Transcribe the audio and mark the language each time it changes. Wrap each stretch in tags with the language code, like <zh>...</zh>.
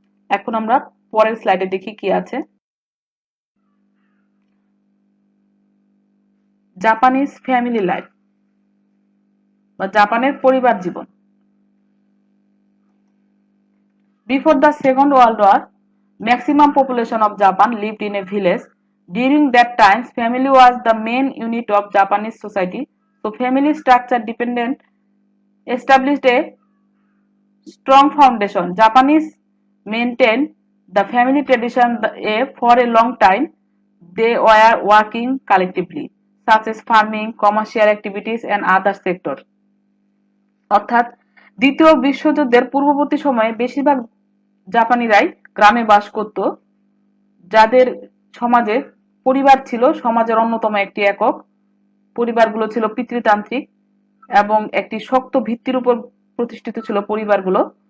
<bn>এখন আমরা পরের স্লাইডে দেখি কি আছে।</bn> <en>Japanese family life</en> <bn>বা জাপানের পরিবার জীবন।</bn> <en>Before the Second World War, maximum population of Japan lived in a village. During that time, family was the main unit of Japanese society. So family structure dependent established a strong foundation. Japanese maintained the family tradition for a long time. They were working collectively, such as farming, commercial activities, and other sectors.</en> <bn>অর্থাৎ দ্বিতীয় বিশ্বযুদ্ধের পূর্ববর্তী সময়ে বেশিরভাগ জাপানিরাই গ্রামে বাস করত, যাদের সমাজে পরিবার ছিল সমাজের অন্যতম একটি একক। পরিবারগুলো ছিল পিতৃতান্ত্রিক এবং একটি শক্ত ভিত্তির উপর প্রতিষ্ঠিত ছিল পরিবারগুলো।</bn>